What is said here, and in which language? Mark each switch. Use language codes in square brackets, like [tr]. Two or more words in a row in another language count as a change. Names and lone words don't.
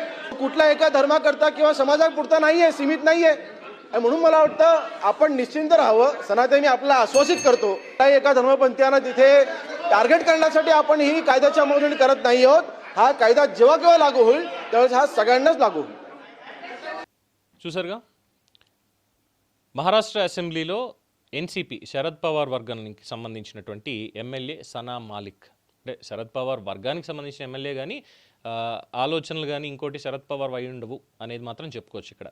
[mr] कुठल्या एका धर्माकरता किंवा समाजापुरता नाहीये, सीमित नाहीये. आणि म्हणून मला वाटतं आपण निश्चिंत राहावं. सनातनी आपल्याला आश्वासित करतो, एका धर्मपंथीयांना तिथे टार्गेट करण्यासाठी आपण ही कायद्याची अंमलबजावणी करत नाही आहोत. हा कायदा जेव्हा केव्हा लागू होईल त्यावेळेस हा सगळ्यांनाच लागू होईल. [te] చూసారుగా మహారాష్ట్ర అసెంబ్లీలో ఎన్సీపీ శరద్ పవార్ వర్గానికి సంబంధించినటువంటి ఎమ్మెల్యే సనా మాలిక్, అంటే శరద్ పవార్ వర్గానికి సంబంధించిన ఎమ్మెల్యే కానీ ఆలోచనలు కానీ ఇంకోటి శరద్ పవార్ అయి ఉండవు అనేది మాత్రం చెప్పుకోవచ్చు ఇక్కడ.